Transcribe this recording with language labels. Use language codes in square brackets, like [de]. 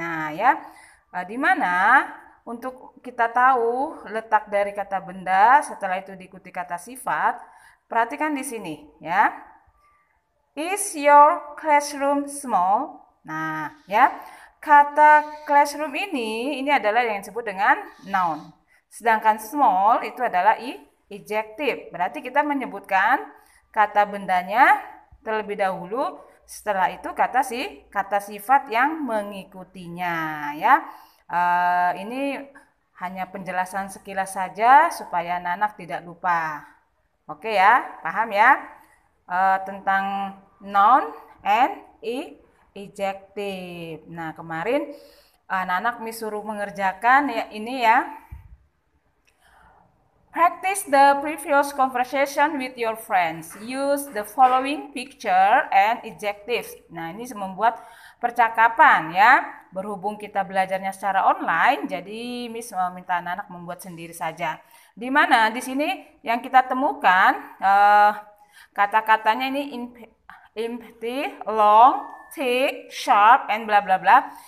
[id] Nah ya, di mana untuk kita tahu letak dari kata benda, setelah itu diikuti kata sifat. Perhatikan di sini ya. [en] Is your classroom small? [id] Nah ya, kata classroom ini adalah yang disebut dengan noun. Sedangkan small itu adalah adjective. Berarti kita menyebutkan kata bendanya terlebih dahulu, setelah itu kata sifat yang mengikutinya ya. Ini hanya penjelasan sekilas saja supaya anak-anak tidak lupa. Oke ya, paham ya tentang noun and adjective. Nah kemarin anak-anak Miss suruh mengerjakan ya ini ya. [en] Practice the previous conversation with your friends. Use the following picture and adjectives. [id] Nah, ini membuat percakapan ya. Berhubung kita belajarnya secara online, jadi Miss minta anak-anak membuat sendiri saja. Di mana di sini yang kita temukan kata-katanya ini empty, long, thick, sharp, and bla bla bla.